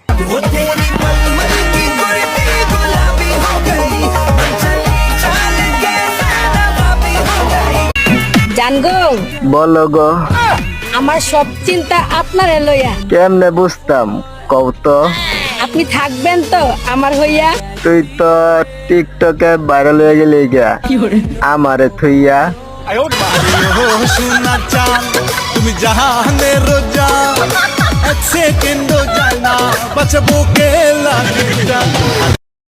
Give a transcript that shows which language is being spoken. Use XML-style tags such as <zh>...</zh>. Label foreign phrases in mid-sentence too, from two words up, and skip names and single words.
<hi>वो तेरी मलमल की कुर्ती गुलाबी हो गई, चली चाल के नवाबी हो गई।</hi> <bn>জানগো বলো গো, আমার সব চিন্তা আপনারে লইয়া। কেমনে বুঝতাম কও তো? আপনি থাকবেন তো আমার হইয়া? তুই তো টিকটকে ভাইরাল হয়ে গেলি গা, আমারে থুইয়া। সোনা চান তুমি জাহানের জান, এক সেকেন্ডও যায় না বাঁচবো কে লাগে।</bn>